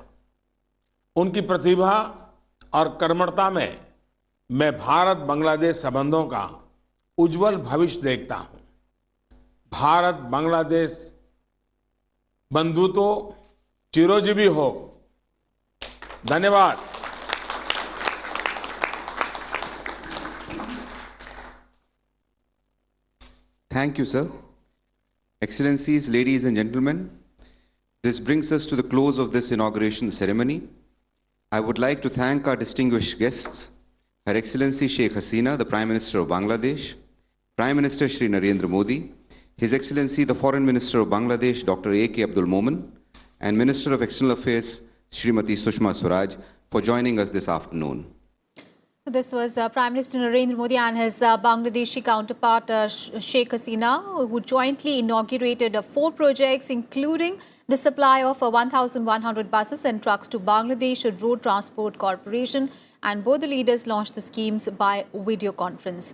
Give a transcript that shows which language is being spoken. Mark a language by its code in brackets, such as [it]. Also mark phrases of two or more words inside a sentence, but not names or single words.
[hi] उनकी प्रतिभा और कर्मठता में मैं भारत बांग्लादेश संबंधों का उज्जवल भविष्य देखता हूं। भारत बांग्लादेश बंधुत्व चिरंजीवी हो। धन्यवाद। [en] Thank you, sir. Excellencies, ladies and gentlemen, this brings us to the close of this inauguration ceremony. I would like to thank our distinguished guests, Her Excellency Sheikh Hasina, the Prime Minister of Bangladesh, Prime Minister Shri Narendra Modi, His Excellency the Foreign Minister of Bangladesh, Dr. A.K. Abdul Momen, and Minister of External Affairs, Srimati Sushma Swaraj, for joining us this afternoon. This was Prime Minister Narendra Modi and his Bangladeshi counterpart Sheikh Hasina, who jointly inaugurated 4 projects, including the supply of 1,100 buses and trucks to Bangladesh Road Transport Corporation, and both the leaders launched the schemes by video conference.